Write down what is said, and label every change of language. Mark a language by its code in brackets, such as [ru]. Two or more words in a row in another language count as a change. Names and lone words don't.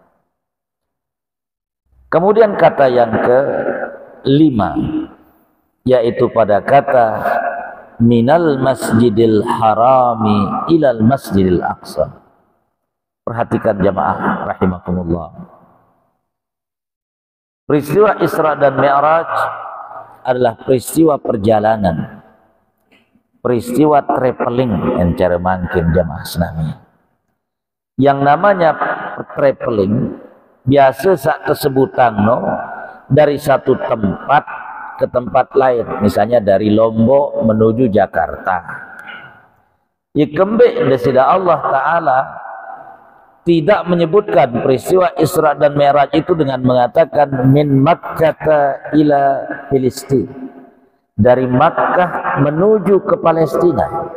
[id] Kemudian kata yang kelima, yaitu pada kata [ar] من المسجد الحرام إلى المسجد الأقصى. [id] Perhatikan [ar] جماعة رحمكم الله. [id] Peristiwa Isra dan Mi'raj adalah peristiwa perjalanan, peristiwa traveling yang [sas] cara mangkin [id] jamaah senami. Yang namanya traveling biasa saat tesebutan dari satu tempat ke tempat lain, misalnya dari Lombok menuju Jakarta. Ya kembali dari Allah Ta'ala tidak menyebutkan peristiwa Isra dan Mi'raj itu dengan mengatakan [ar] من مكة إلى فلسطين, [id] dari Makkah menuju ke Palestina.